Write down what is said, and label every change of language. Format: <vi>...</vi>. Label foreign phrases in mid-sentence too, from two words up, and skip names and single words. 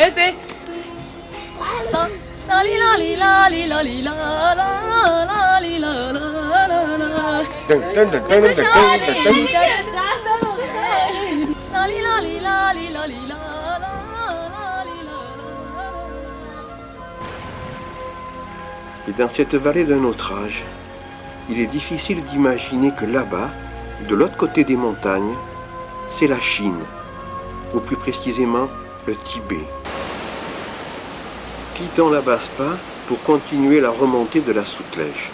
<fr>ऐसे लाली लाली लाली लाली ला ला लाली ला ला ला टन टन टन टन टन लाली लाली लाली लाली ला ला लाली ला ला. Et dans cette vallée d'un autre âge, il est difficile d'imaginer que là-bas, de l'autre côté des montagnes, c'est la Chine, ou plus précisément le Tibet. Quittons la Baspa pour continuer la remontée de la Soutlège.</fr>